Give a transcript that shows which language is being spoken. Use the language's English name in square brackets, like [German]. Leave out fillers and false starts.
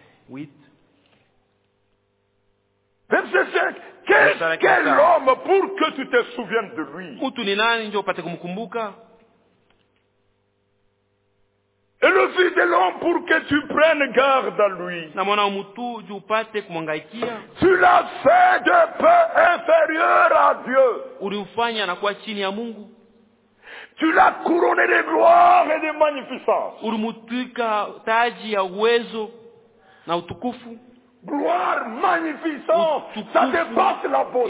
[French] 8. Verset 5. Qu'est-ce qu'est l'homme pour que tu te souviennes de lui? [Swahili] Mutu ni nani ndio upate kumkumbuka? [French] Et le fils de l'homme pour que tu prennes garde à lui? [Swahili] Na mwana wa mtu ndio upate kumwangaikia? [French] Tu l'as fait de peu inférieur à Dieu. [Swahili] Uliufanya na kuwa chini ya Mungu. [French] Tu l'as couronné de gloire et de magnificence. [Swahili] Ulimutwika taji ya uwezo na utukufu. [French] Gloire magnificente, ça dépasse la beauté.